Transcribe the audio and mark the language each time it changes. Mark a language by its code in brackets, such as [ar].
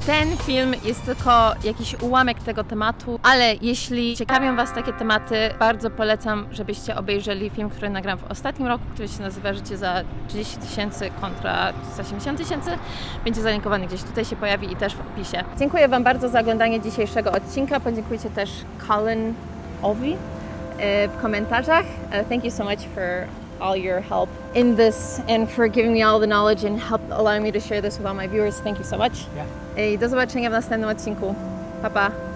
[pl] Ten film jest tylko jakiś ułamek tego tematu, ale jeśli ciekawią Was takie tematy, bardzo polecam, żebyście obejrzeli film, który nagram w ostatnim roku, który się nazywa Życie za 30 000 kontra 180 000. Będzie zalinkowany gdzieś tutaj, się pojawi i też w opisie. Dziękuję Wam bardzo za oglądanie dzisiejszego odcinka. Podziękujcie też Collinowi w komentarzach. [en] Thank you so much for all your help in this and for giving me all the knowledge and help allowing me to share this with all my viewers. Thank you so much. Yeah. [pl] I do zobaczenia w następnym odcinku. Pa, pa.